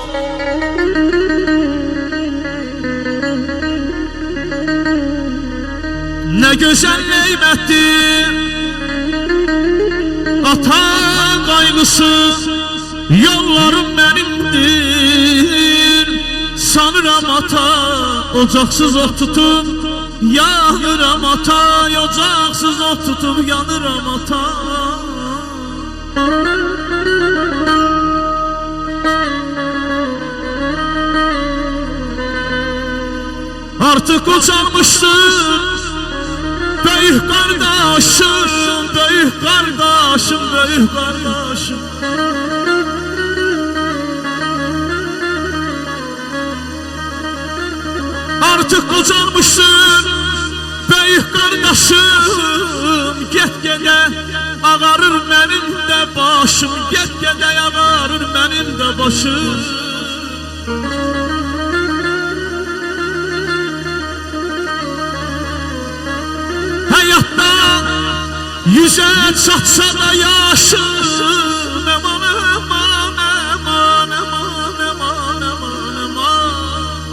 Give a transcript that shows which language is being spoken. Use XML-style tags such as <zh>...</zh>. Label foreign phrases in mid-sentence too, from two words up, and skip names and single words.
<az>Nə gözəl neymətdir ata qayğısı, yollarım mənimdir. Sanıram ata, ocaqsız ot tutub yanıram ata, ocaqsız ot tutub yanıram ata.</az> <tr>Artık uçalmışsın büyük kardeşim, büyük kardeşim, büyük kardeşim. Artık uçalmışsın büyük kardeşim,</tr> <az>get-gedə ağarır mənim də başım, get-gedə ağarır mənim də başım. Həyatda yüzə çatsa da yaşım, eman, eman, eman, eman, eman, eman, eman.</az>